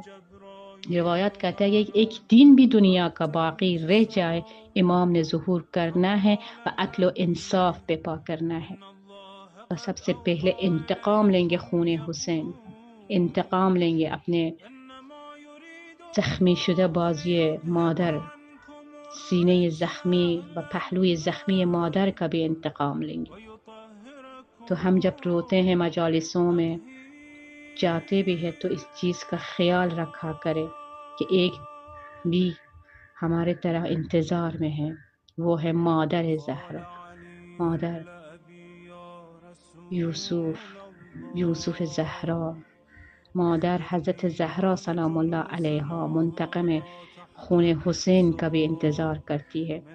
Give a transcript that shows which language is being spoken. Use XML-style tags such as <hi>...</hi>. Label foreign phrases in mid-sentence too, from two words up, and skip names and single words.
<ur>روایت کہتا ہے کہ ایک دن بھی دنیا کا باقی رہ جائے، امام نے ظہور کرنا ہے و عدل و انصاف پہ پا کرنا ہے۔ اور سب سے پہلے انتقام لیں گے خون حسین، انتقام لیں گے اپنے زخمی شدہ بازی مادر، سینے زخمی و پہلوی زخمی مادر کا بھی انتقام لیں گے۔ تو ہم جب روتے ہیں مجالسوں میں جاتے بھی ہے تو اس چیز کا خیال رکھا کرے کہ ایک بھی ہمارے طرح انتظار میں ہے، وہ ہے مادر زہرا، مادر یوسف زہرا، مادر حضرت زہرا</ur> <ar>سلام اللہ علیہا</ar> <ur>منتقم خون حسین کا بھی انتظار کرتی ہے۔</ur>